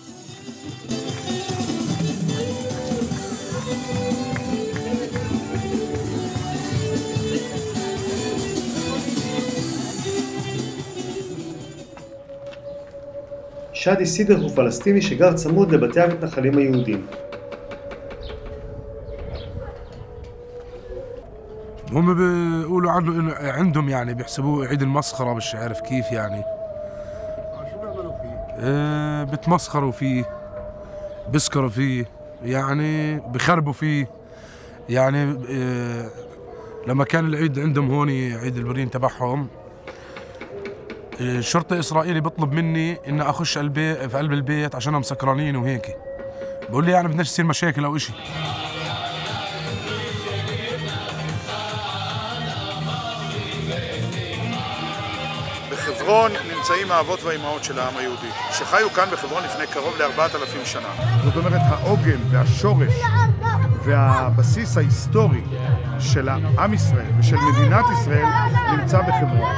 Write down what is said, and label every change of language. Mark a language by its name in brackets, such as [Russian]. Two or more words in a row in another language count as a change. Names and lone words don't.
[Hebrew] שאדי סידר הוא פלסטיני שגר צמוד לבתי המתנחלים היהודים. [Arabic] هم بيقولوا عندهم يعني بيحسبوه عيد المسخرة، مش عارف كيف يعني. شو بيعملوا فيه؟ بتمسخروا فيه، بسكروا فيه، يعني بخربوا فيه. يعني لما كان العيد عندهم هون عيد البرين تبعهم، الشرطة الإسرائيلي بيطلب مني إن أخش في قلب البيت عشانهم سكرانين وهيك. بقول لي يعني بدناش يصير مشاكل أو إشي. [Hebrew] בחברון נמצאים האבות והאימהות של העם היהודי, שחיו כאן בחברון לפני קרוב ל-4,000 שנה. זאת אומרת, העוגן והשורש והבסיס ההיסטורי של העם ישראל ושל מדינת ישראל נמצא בחברון.